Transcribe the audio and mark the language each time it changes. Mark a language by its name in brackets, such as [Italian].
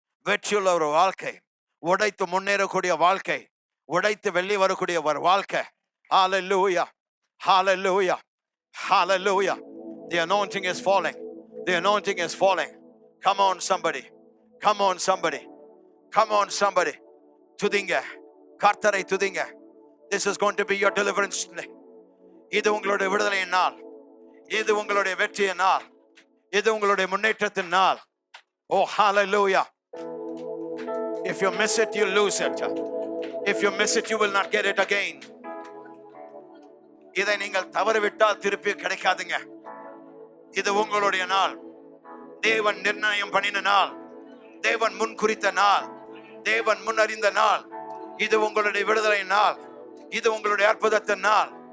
[Tamil] வெற்றியுள்ள ஒரு வாழ்க்கை, உடைத்து முன்னேறக்கூடிய வாழ்க்கை, உடைத்து வெள்ளி வரக்கூடிய ஒரு வாழ்க்கை. [English] Hallelujah, hallelujah, hallelujah. The anointing is falling, the anointing is falling. Come on somebody, come on somebody, come on somebody. [Tamil] துதிங்க, கர்த்தரை துதிங்க. [English] This is going to be your deliverance today. [Tamil] இது உங்களுடைய விடுதலையின் நாள், இது உங்களுடைய வெற்றியின் நாள், இது உங்களுடைய முன்னேற்றத்தின் நாள். [English] Oh hallelujah. If you miss it, you lose it. If you miss it, you will not get it again. [Tamil] இதை நீங்கள் தவறவிட்டால் திருப்பி கிடைக்காதுங்க. இது உங்களுடைய நாள், தேவன் நிர்ணயம் பண்ணின நாள், தேவன் முன் குறித்த நாள், தேவன் முன் அறிந்த நாள். இது உங்களுடைய விடுதலை நாள், இது உங்களுடைய அற்புதத்தின் நாள்.